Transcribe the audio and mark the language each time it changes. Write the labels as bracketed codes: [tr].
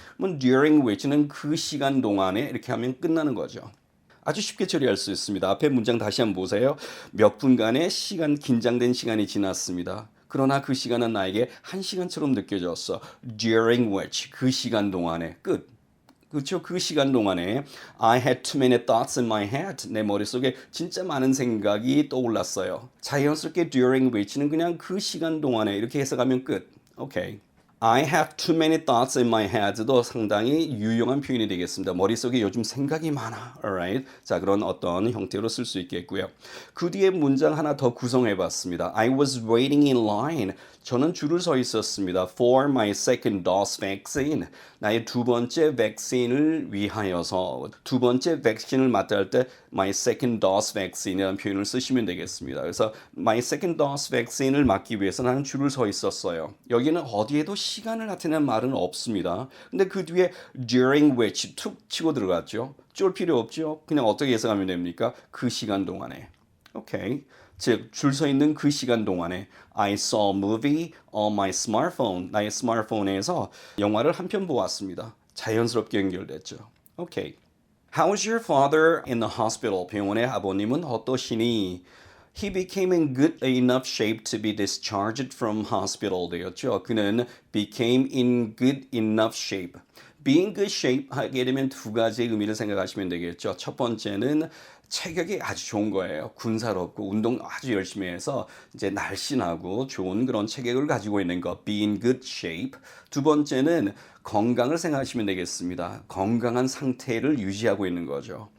[ko] 그럼 [en] during which [ko] 는 그 시간 동안에 이렇게 하면 끝나는 거죠. 아주 쉽게 처리할 수 있습니다. 앞에 문장 다시 한번 보세요. 몇 분간의 긴장된 시간이 지났습니다. 그러나 그 시간은 나에게 한 시간처럼 느껴졌어. [en] During which, [ko] 그 시간 동안에 끝. 그렇죠. 그 시간 동안에 [en] I had too many thoughts in my head. [ko] 내 머릿속에 진짜 많은 생각이 떠올랐어요. 자연스럽게 [en] during which [ko] 는 그냥 그 시간 동안에 이렇게 해석하면 끝. 오케이. [en] I have too many thoughts in my head도 [ko] 상당히 유용한 표현이 되겠습니다. 머릿속에 요즘 생각이 많아. [en] Alright. [ko] 자, 그런 어떤 형태로 쓸 수 있겠고요. 그 뒤에 문장 하나 더 구성해 봤습니다. [en] I was waiting in line. [ko] 저는 줄을 서 있었습니다. [en] For my second dose vaccine. [ko] 나의 두 번째 백신을 위하여서 두 번째 백신을 맞다 할 때 [en] my second dose vaccine [ko] 이라는 표현을 쓰시면 되겠습니다. 그래서 [en] my second dose vaccine [ko] 을 맞기 위해서 나는 줄을 서 있었어요. 여기는 어디에도 시간을 나타내는 말은 없습니다. 근데 그 뒤에 [en] during which [ko] 툭 치고 들어갔죠. 쫄 필요 없죠. 그냥 어떻게 해석하면 됩니까? 그 시간 동안에. 오케이. 즉, 줄 서 있는 그 시간 동안에 [en] I saw a movie on my smartphone. [ko] 나의 스마트폰에서 영화를 한 편 보았습니다. 자연스럽게 연결됐죠. 오케이. [en] How is your father in the hospital? [ko] 병원의 아버님은 어떠시니? [en] He became in good enough shape to be discharged from hospital [ko] 되었죠. 그는 [en] became in good enough shape. be in good shape [ko] 하게 되면 두 가지의 의미를 생각하시면 되겠죠. 첫 번째는 체격이 아주 좋은 거예요. 군사롭고 운동 아주 열심히 해서 이제 날씬하고 좋은 그런 체격을 가지고 있는 거. [en] be in good shape. [ko] 두 번째는 건강을 생각하시면 되겠습니다. 건강한 상태를 유지하고 있는 거죠.